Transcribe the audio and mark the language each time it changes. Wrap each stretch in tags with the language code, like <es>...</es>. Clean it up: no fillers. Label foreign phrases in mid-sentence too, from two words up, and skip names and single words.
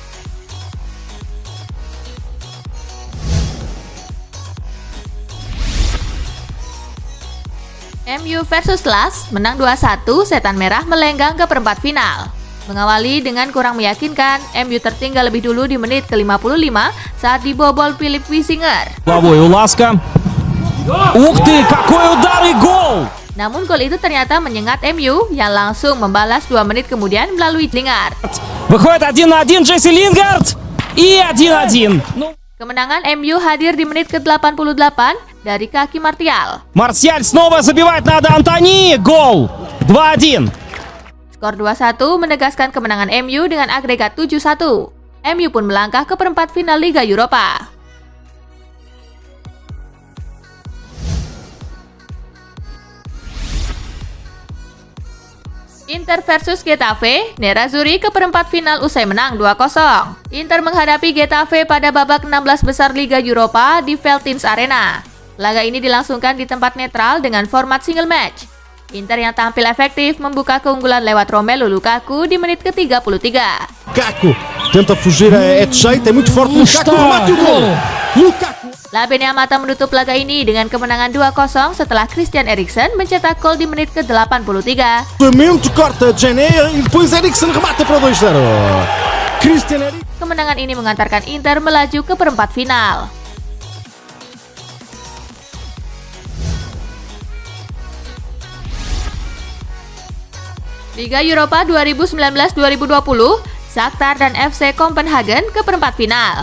<id>MU versus Las, menang 2-1, Setan Merah melenggang ke perempat final. Mengawali dengan kurang meyakinkan, MU tertinggal lebih dulu di menit ke-55 saat dibobol Philip Wiesinger.</id> <ru>Ух ты, какой удар и гол!</ru> <id>Namun gol itu ternyata menyengat MU yang langsung membalas 2 menit kemudian melalui Lingard.</id> <ru>Выходит 1-1 Джесси Лингард и 1-1.</ru> <id>Kemenangan MU hadir di menit ke-88 dari kaki Martial.</id> <ru>Марсиаль снова забивает над Антони, гол 2-1.</ru> <id>Skor 2-1 menegaskan kemenangan MU dengan agregat 7-1. MU pun melangkah ke perempat final Liga Eropa. Inter versus Getafe, Nerazzurri ke perempat final usai menang 2-0. Inter menghadapi Getafe pada babak 16 besar Liga Eropa di Veltins Arena. Laga ini dilangsungkan di tempat netral dengan format</id> <en>single match.</en> <id>Inter yang tampil efektif membuka keunggulan lewat Romelu Lukaku di menit ke-33.</id> <pt>Lukaku tenta fugir, é de jeito, é muito forte. Lukaku remate o gol. Lukaku.</pt> <id>Labene Amata menutup laga ini dengan kemenangan 2-0 setelah Christian Eriksen mencetak gol di menit ke-83.</id> <pt>Cruzamento, corta Djené e depois Eriksen remata para 2-0. Christian Eriksen.</pt> <id>Kemenangan ini mengantarkan Inter melaju ke perempat final. Liga Eropa 2019-2020, Shakhtar dan FC Copenhagen ke perempat final.</id>